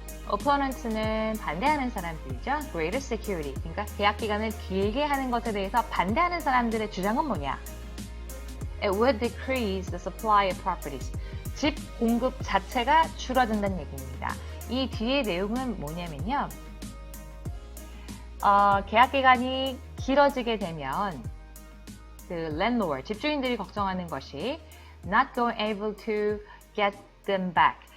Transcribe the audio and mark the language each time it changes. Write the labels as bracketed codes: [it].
[ko] opponents는 반대하는 사람들이죠. [en] greater security. [ko] 그러니까 계약 기간을 길게 하는 것에 대해서 반대하는 사람들의 주장은 뭐냐? [en] It would decrease the supply of properties. [ko] 집 공급 자체가 줄어든다는 얘기입니다. 이 뒤의 내용은 뭐냐면요. 계약 기간이 길어지게 되면 그 landlord, 집주인들이 걱정하는 것이 [en] not going able to get them back.